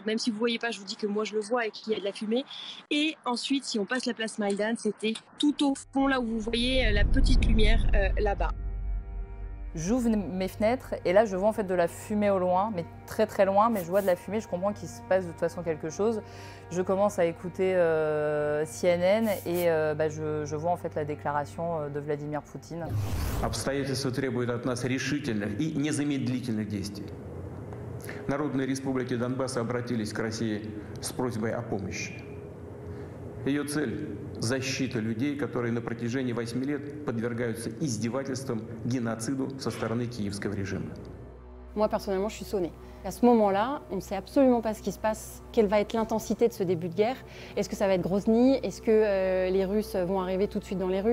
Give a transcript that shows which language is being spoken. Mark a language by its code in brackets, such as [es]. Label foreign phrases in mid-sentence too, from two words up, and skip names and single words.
[fr] Même si vous ne voyez pas, je vous dis que moi je le vois et qu'il y a de la fumée. Et ensuite, si on passe la place Maïdan, c'était tout au fond, là où vous voyez la petite lumière là-bas. J'ouvre mes fenêtres et là je vois en fait de la fumée au loin, mais très très loin, mais je vois de la fumée, je comprends qu'il se passe de toute façon quelque chose. Je commence à écouter CNN et je vois en fait la déclaration de Vladimir Poutine. [ru] Обстоятельства требуют от нас решительных и незамедлительных действий. Народные республики Донбасса обратились к России с просьбой о помощи. Ее цель – защита людей, которые на протяжении 8 лет подвергаются издевательствам, геноциду со стороны киевского режима. [fr] Moi, personnellement, je suis sonnée. À ce moment-là, on ne sait absolument pas ce qui se passe, quelle va être l'intensité de ce début de guerre. Est-ce que ça va être Grozny? Est-ce que les Russes vont arriver tout de suite dans les rues?